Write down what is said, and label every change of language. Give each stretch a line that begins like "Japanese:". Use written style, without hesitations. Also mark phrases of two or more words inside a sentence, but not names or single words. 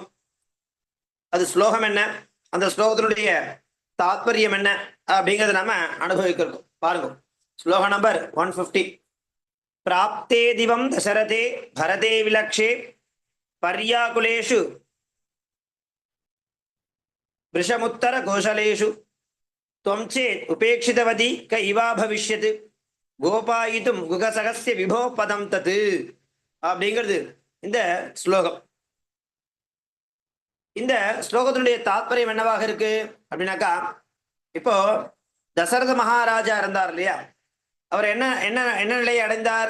Tamil: அது ஸ்லோகம் என்ன, அந்த ஸ்லோகத்தினுடைய தாத்பரியம் என்ன அப்படிங்கிறத நாம அனுபவிக்கிறோம். பாருங்க, ஸ்லோக நம்பர்
Sanskrit: 150. प्राप्ते दिवं दशरथे भरते विलक्षे पर्याकुलेषु विषमुत्तर कोशलेषु त्वंचेत् उपेक्षितवती क इवा भविष्यत् गोपायितुं गुहसखस्य विभो पदं तत्तु
Tamil: அப்படிங்கிறது இந்த ஸ்லோகம். இந்த ஸ்லோகத்தினுடைய தாத்பரியம் என்னவாக இருக்கு அப்படின்னாக்கா, இப்போ தசரத மகாராஜா இருந்தார் இல்லையா, அவர் என்ன என்ன என்ன நிலையை அடைந்தார்?